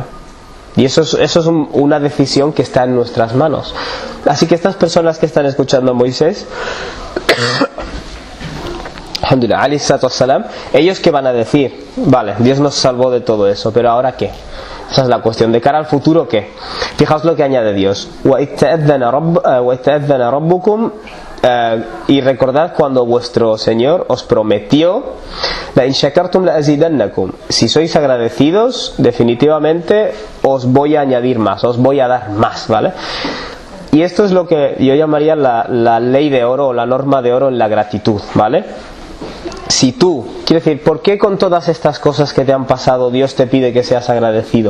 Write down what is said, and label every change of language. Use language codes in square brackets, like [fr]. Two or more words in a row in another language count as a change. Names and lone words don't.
[es] Y eso es una decisión que está en nuestras manos. Así que estas personas que están escuchando a Moisés, ellos que van a decir: vale, Dios nos salvó de todo eso, pero ahora ¿qué? Esa es la cuestión. De cara al futuro, ¿qué? Fijaos lo que añade Dios: [ar] وَإِذْ تَأَذَّنَ رَبُّكُمْ, [es] y recordad cuando vuestro Señor os prometió: [ar] لَإِنْ شَكَرْتُمْ لَأَزِيدَنَّكُمْ, [es] si sois agradecidos, definitivamente os voy a añadir más, os voy a dar más, ¿vale? Y esto es lo que yo llamaría la ley de oro, o la norma de oro en la gratitud, ¿vale? Si tú, quiero decir, ¿por qué con todas estas cosas que te han pasado Dios te pide que seas agradecido?